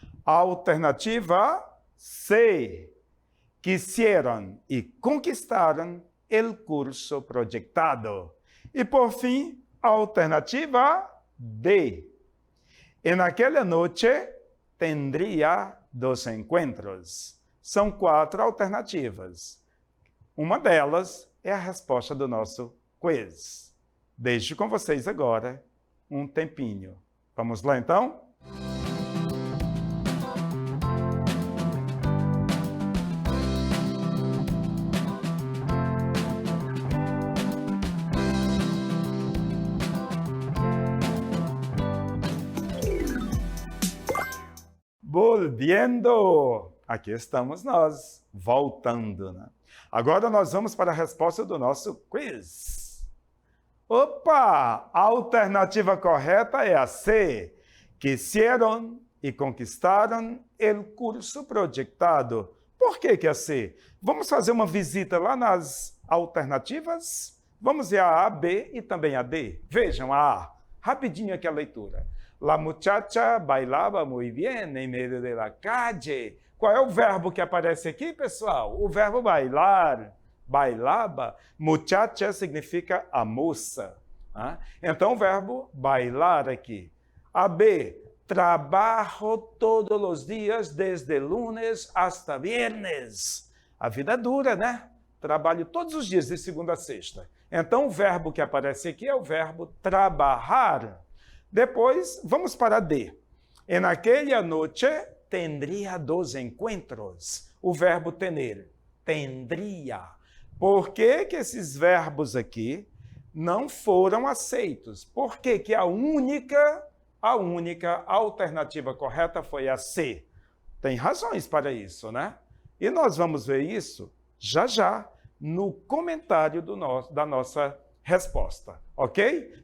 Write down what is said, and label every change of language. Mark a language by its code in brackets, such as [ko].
[es] Alternativa C. Quisieron y conquistaron el curso proyectado. [pt] E por fim, alternativa D. [es] En aquella noche tendría 2 encuentros. [pt] São 4 alternativas. Uma delas é a resposta do nosso quiz. Deixo com vocês agora um tempinho. Vamos lá, então? Volviendo! Aqui estamos nós, voltando, né? Agora nós vamos para a resposta do nosso quiz. Opa! A alternativa correta é a C. [es] Quisieron y conquistaron el curso proyectado. [pt] Por que é a C? Vamos fazer uma visita lá nas alternativas? Vamos ver a A, B e também a D. Vejam a A. Rapidinho aqui a leitura. [es] La muchacha bailaba muy bien en medio de la calle. [pt] Qual é o verbo que aparece aqui, pessoal? O verbo bailar. Bailaba, muchacha significa a moça. Né? Então, o verbo bailar aqui. A B, trabalho todos os dias, [es] desde lunes hasta viernes. [pt] A vida é dura, né? Trabalho todos os dias, de segunda a sexta. Então, o verbo que aparece aqui é o verbo trabalhar. Depois, vamos para D. [es] En aquella noche, tendría 2 encuentros. [pt] O verbo tener, tendría. Por que esses verbos aqui não foram aceitos? Por que a única alternativa correta foi a C? Tem razões para isso, né? E nós vamos ver isso já no comentário da nossa resposta, ok?